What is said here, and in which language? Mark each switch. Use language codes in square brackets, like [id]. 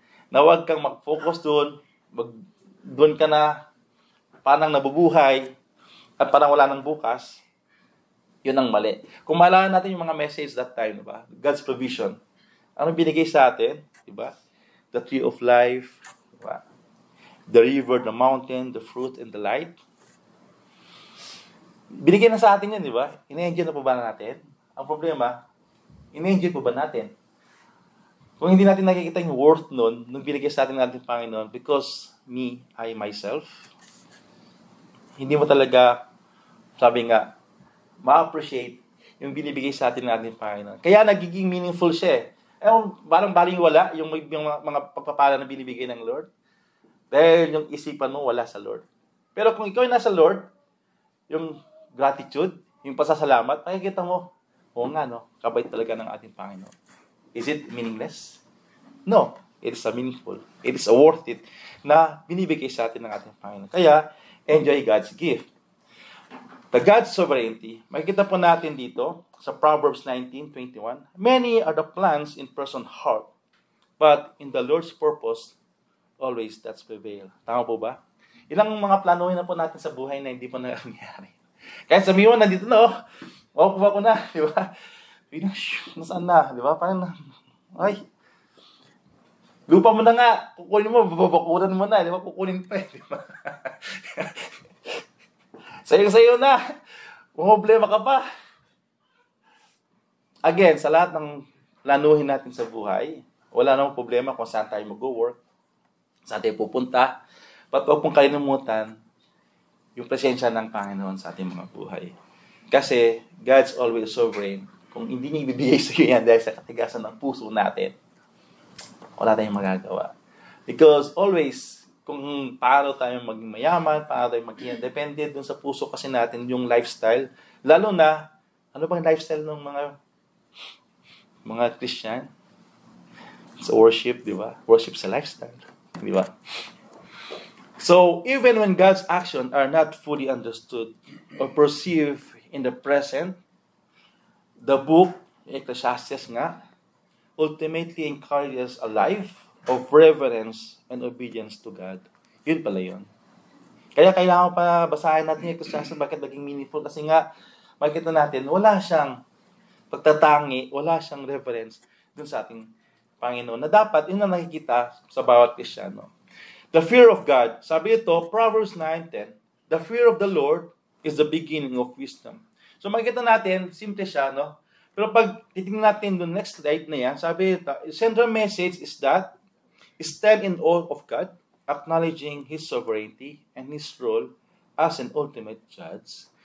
[tl] Na huwag kang mag-focus dun, dun ka na parang nabubuhay at parang wala nang bukas. Yun ang mali. Kung maalala natin yung mga message that time, diba? [en] God's provision. [tl] Ano binigay sa atin? Diba? [en] The tree of life, diba? The river, the mountain, the fruit, and the light. [tl] Binigay na sa atin yan, diba? Ina-enjoy na po ba natin? Ang problema, ina-enjoy po ba natin? Kung hindi natin nakikita yung worth nun, nung binigay sa atin natin Panginoon, [en] because me, I, myself, [tl] hindi mo talaga, sabi nga, ma-appreciate yung binibigay sa atin natin Panginoon. Kaya nagiging meaningful siya eh. Parang balingwala yung mga pagpapala na binibigay ng Lord. Dahil yung isipan mo wala sa Lord. Pero kung ikaw ay nasa Lord, yung gratitude, yung pasasalamat, makikita mo, oo nga no, kabait talaga ng ating Panginoon. [en] Is it meaningless? No. It is a meaningful. It is a worth it na binibigay sa atin ng ating Panginoon. [tl] Kaya, [en] enjoy God's gift. The God's sovereignty, [tl] makikita po natin dito sa Proverbs 19:21. [en] Many are the plans in person's heart, but in the Lord's purpose, always that's prevail. [tl] Tama po ba? Ilang mga planuhin na po natin sa buhay na hindi po nangyayari. Kaya sabihin mo, nandito na kuha ko na, di ba? Nasaan na, di ba? Parang, ay, lupa mo na nga, kukunin mo, babakuran mo na, di ba? Kukunin pa, di ba? Sayo na. Problema ka pa. Again, sa lahat ng planuhin natin sa buhay, wala namang problema kung saan tayo mag-work, saan tayo pupunta. But huwag pong kalimutan yung presensya ng Panginoon sa ating mga buhay. Kasi [en] God's always sovereign. [tl] Kung hindi niya ibibigay sa iyo yan dahil sa katigasan ng puso natin, wala tayong magagawa. Because always, kung paano tayo maging mayaman, paano tayo maging independent dun sa puso kasi natin yung lifestyle. Lalo na, ano bang lifestyle ng mga Christian? Sa worship, di ba? Worship sa lifestyle. Di ba? [en] So, even when God's actions are not fully understood or perceived in the present, the book, Ecclesiastes nga, ultimately encourages a life of reverence and obedience to God. [tl] Yun pala yun. Kaya kailangan pa basahin natin yung Ecclesiastes bakit naging meaningful. Kasi nga, makikita natin, wala siyang pagtatangi, wala siyang reverence dun sa ating Panginoon. Na dapat, yun ang nakikita sa bawat Kristiyano. [en] The fear of God. [tl] Sabi ito, [en] Proverbs 9:10, the fear of the Lord is the beginning of wisdom. [tl] So makikita natin, simple siya, no? Pero pag titingnan natin doon, next slide na yan, sabi ito, [en] central message is that, stand in awe of God, acknowledging His sovereignty and His role as an ultimate judge.